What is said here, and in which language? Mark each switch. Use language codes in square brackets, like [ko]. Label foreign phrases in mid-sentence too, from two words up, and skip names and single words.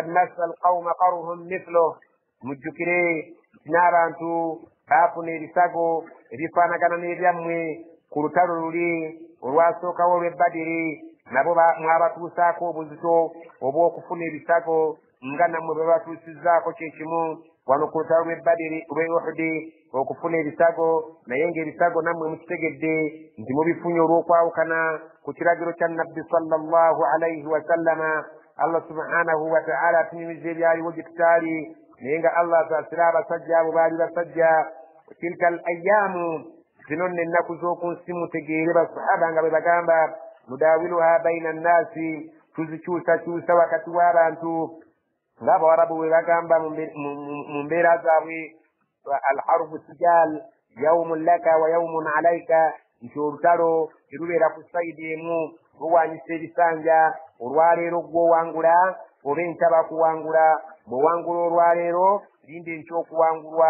[ar] مس القوم قرح مثله [lg] mujjukire n'abantu baafuna ebisago ebifaanagana n'ebyammwe ku lutalo luli olwasookawo olw'e Badiri nabo mwabatuusaako obuzito obw'okufuna ebisago nga nammwe bwe batuusizzaako kyekimu wano ku lutalo lw'e Badiri lw'e Uhudi okufuna ebisago naye ng'ebisago nammwe mukitegedde nti mubifunye olw'okwawukana ku kiragiro kya nnabbi [ar] صلى الله عليه وسلم. الله سبحانه وتعالى [lg] atunyumiza ebyaliwo gye tutaali naye nga Allah asaasira abasajja abo baali basajja. [ar] تلك الأيام [lg] zino nno ennaku z'oku nsi mutegeere basahaba nga bwe bagamba [ar] نداولها بين الناس [lg] tuzikyusakyusa wakati w'abantu ng'abawarabu bwe bagamba mu mbeera zaabwe [ar] الحرب سجال يوم لك ويوم عليك [lg] nti olutalo terubeera ku sayidi emu luwanyisa ebisanja olwaleero gw'owangula oba enkya bakuwangula bw'owangula olwaleero linde enkyokuwangulwa.